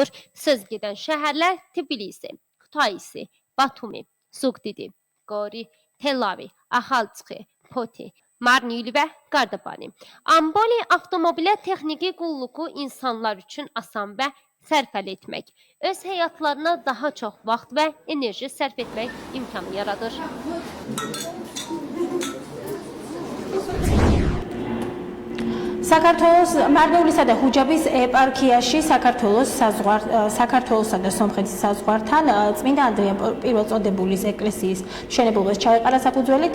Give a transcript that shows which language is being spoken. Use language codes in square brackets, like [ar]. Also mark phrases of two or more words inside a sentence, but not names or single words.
[az] Söz gedən şəhərlər Tbilisi, Kutaisi, Batumi, Zugdidi, Gori, Tel-Aviv, Axalçı, Poti, Marnil və Qardabani. Amboli avtomobilə texniki qulluğu insanlar üçün asan və sərfəli etmək, öz həyatlarına daha çox vaxt və enerji sərf etmək imkanı yaradır. [ka] საქართველოს მარნეულისა და ჰუჯაბის ეპარქიაში საქართველოსა და სომხეთის საზღვართან წმინდა ანდრია პირველწოდებულის ეკლესიის მშენებლობას ჩაეყარა საფუძველი.